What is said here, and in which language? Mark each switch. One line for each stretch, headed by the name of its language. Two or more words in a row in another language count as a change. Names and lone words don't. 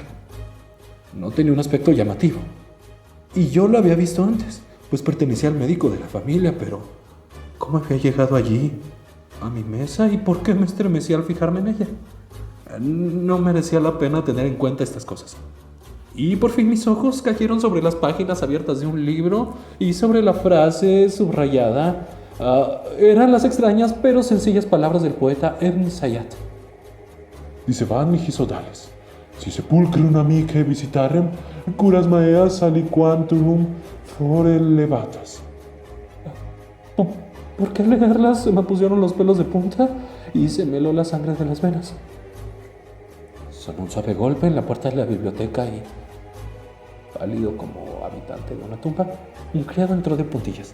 Spanish: No tenía un aspecto llamativo. Y yo lo había visto antes, pues pertenecía al médico de la familia, pero ¿cómo había llegado allí, a mi mesa, y por qué me estremecí al fijarme en ella? No merecía la pena tener en cuenta estas cosas. Y por fin mis ojos cayeron sobre las páginas abiertas de un libro y sobre la frase subrayada. Eran las extrañas pero sencillas palabras del poeta Ebn Zayat.
Latin: Dicevant mihi sodales, si sepulcrum amicae visitarem, curas maeas aliquantum fore levatas.
Spanish: ¿Por qué leerlas se me pusieron los pelos de punta y se me heló la sangre de las venas? Sonó un suave golpe en la puerta de la biblioteca y, pálido como habitante de una tumba, un criado entró de puntillas.